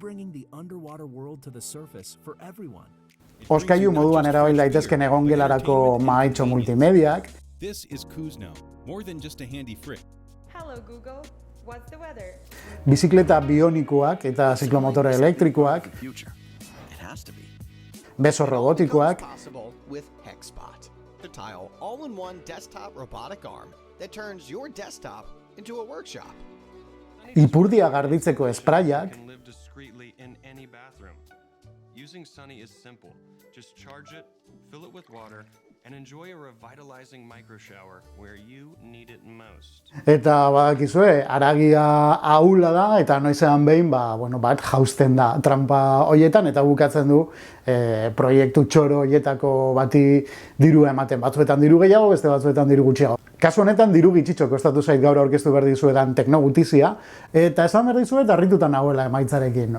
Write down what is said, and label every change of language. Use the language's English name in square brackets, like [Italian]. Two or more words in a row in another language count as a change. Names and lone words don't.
[Basque] oskailu moduan erabil daitezken egongelarako mahaitxo multimediak, bizikleta bionikoak eta ziklomotore elektrikoak, beso robotikoak, ipurdia garbitzeko espraiak, [English] Using Sunny is simple. Just charge it, fill it with water, and enjoy a revitalizing micro shower where you need it most. [Basque] Eta badakizue, haragia ahula da eta noizean behin bat jausten da trampa hoietan eta bukatzen du proiektu txoro hoietako bati dirua ematen. Batzuetan diru gehiago, beste batzuetan diru gutxiago. Kasu honetan diru gitxitxo kostatu zait gaur aurkeztu behar dizuetan teknogutizia eta esan behar dizuet harritutan nagoela emaitzarekin.